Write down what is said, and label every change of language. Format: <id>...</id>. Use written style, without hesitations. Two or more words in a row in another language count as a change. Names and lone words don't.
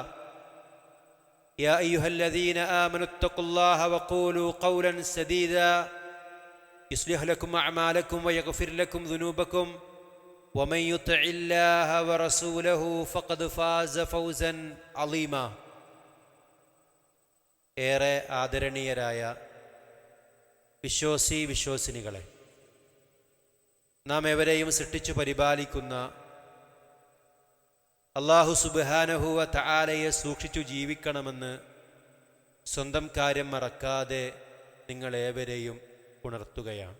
<ar>يا أيها الذين آمنوا اتقوا الله وقولوا قولا سديدا يصلح لكم أعمالكم ويغفر لكم ذنوبكم ومن يطع الله ورسوله فقد فاز فوزا عظيما.</ar> <ml>ഏറെ ആദരണീയരായ വിശ്വാസിനികളെ, നാം എവരെയും സൃഷ്ടിച്ചു പരിപാലിക്കുന്ന</ml> <ar>الله سبحانه وتعالى</ar> <ml>സൂക്ഷിച്ചു ജീവിക്കണമെന്ന് സ്വന്തം കാര്യം മറക്കാതെ നിങ്ങളേവരെയും ഉണർത്തുകയാണ്.</ml>